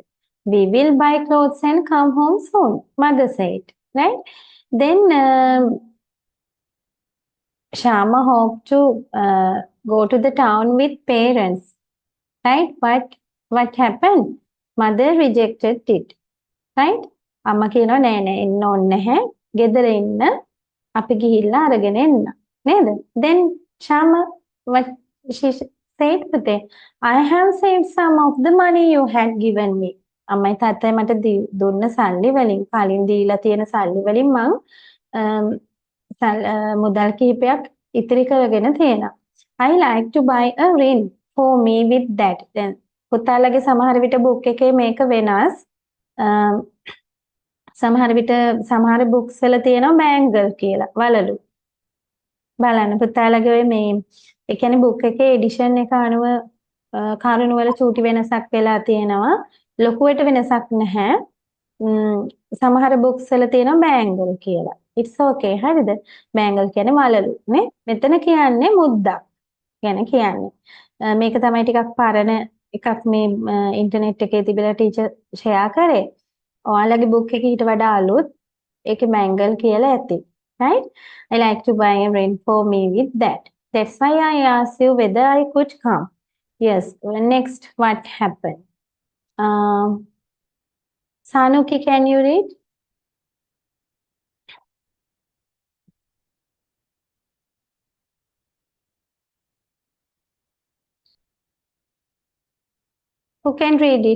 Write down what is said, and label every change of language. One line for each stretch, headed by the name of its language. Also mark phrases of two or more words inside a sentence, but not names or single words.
English: We will buy clothes and come home soon, mother said. Right? Then Shama hoped to go to the town with parents. Right? But what happened? Mother rejected it. Right?
Sinhala: අම්මා කියනවා නෑ නෑ එන්න ඕනේ නැහැ. ගෙදර ඉන්න. අපි ගිහිල්ලා අරගෙන එන්න. නේද?
English: Then Shama, what she said today, I have saved some of the money you had given me.
Sinhala: අම්මයි තාත්තයි මට දුන්න සල්ලි වලින් කලින් දීලා තියෙන සල්ලි වලින් මං මුදල් කිහිපයක් ඉතිරි කරගෙන තියෙනවා.
English: I like to buy a ring for me with that.
Sinhala: Then පුතාලගේ සමහර විට බුක් එකේ මේක වෙනස්. සමහර විට සමහර බුක්ස් වල තියෙනවා බෑන්ගල් කියලා වලලු. බලන්න පුතාලගේ ඔය මේ ඒ කියන්නේ බුක් එකේ එඩිෂන් එක අනුව කරුණු වල චූටි වෙනසක් වෙලා තියෙනවා. ලොකුවට වෙනසක් නැහැ. සමහර බුක්ස් වල තියෙනවා බෑන්ගල් කියලා.
English: It's okay
Sinhala: හරිද? බෑන්ගල් කියන්නේ වලලු නේ. මෙතන කියන්නේ මුද්දක්. ගැන කියන්නේ. මේක තමයි ටිකක් පරණ එකක් මේ ඉන්ටර්නෙට් එකේ තිබිලා ටීචර් ෂෙයා කරේ. ඔයාලගේ බුක් එකේ ඊට වඩා අලුත් ඒකේ බෑන්ගල් කියලා ඇති.
English: Right? I like to buy a ring for me with that. That's why I asked you whether I could come. Yes. Next, what happened? Sanuki, can you read? Who can read it?